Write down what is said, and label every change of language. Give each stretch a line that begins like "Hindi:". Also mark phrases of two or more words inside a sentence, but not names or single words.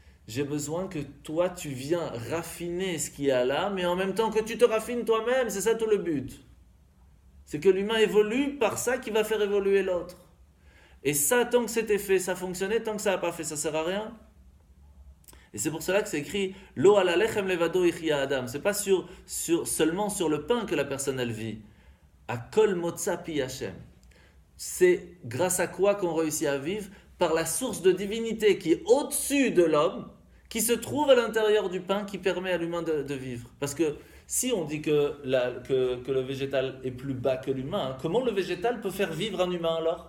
French: J'ai besoin que toi, tu viens raffiner ce qu'il y a là, mais en même temps que tu te raffines toi-même. C'est ça tout le but. C'est que l'humain évolue par ça qui va faire évoluer l'autre. Et ça, tant que c'était fait, ça fonctionnait. Tant que ça n'a pas fait, ça ne sert à rien. Et c'est pour cela que c'est écrit «
Hebrew: Lo ala lechem levado ichya adam ».
French: Ce n'est pas seulement sur le pain que la personne elle vit.
Hebrew: « A kol motza pi Hashem ».
French: C'est grâce à quoi qu'on réussit à vivre? Par la source de divinité qui est au-dessus de l'homme, qui se trouve à l'intérieur du pain, qui permet à l'humain de vivre. Parce que si on dit que le végétal est plus bas que l'humain, hein, comment le végétal peut faire vivre un humain alors?